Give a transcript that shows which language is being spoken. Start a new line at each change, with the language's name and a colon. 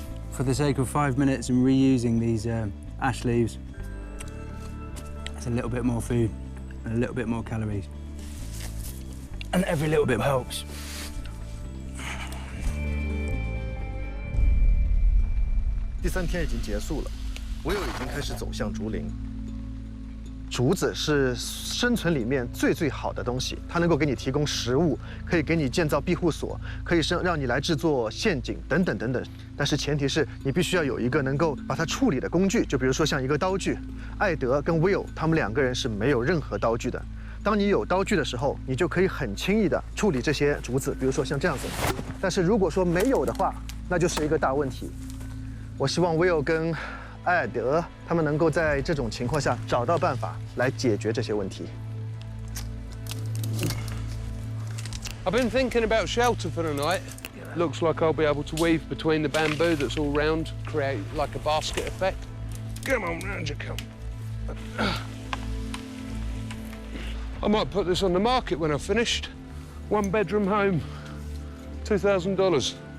English: For the sake of 5 minutes and reusing these ash leaves, it's a little bit more food and a little bit more calories. And every little bit helps.
Chinese: 第3天已经结束了，Will已经开始走向竹林。竹子是生存里面最好的东西，它能够给你提供食物，可以给你建造庇护所，可以让你来制作陷阱等等等等。但是前提是你必须要有一个能够把它处理的工具，就比如说像一个刀具。艾德跟 Will 他们2个人是没有任何刀具的。当你有刀具的时候，你就可以很轻易的处理这些竹子，比如说像这样子。但是如果说没有的话，那就是一个大问题。我希望 Will 跟艾德他们能够在这种情况下找到办法来解决这些问题。
English: I've been thinking about shelter for the night. Looks like I'll be able to weave between the bamboo that's all round, create like a basket effect. Come on, round you come. I might put this on the market when I've finished. 1-bedroom home, $2,000.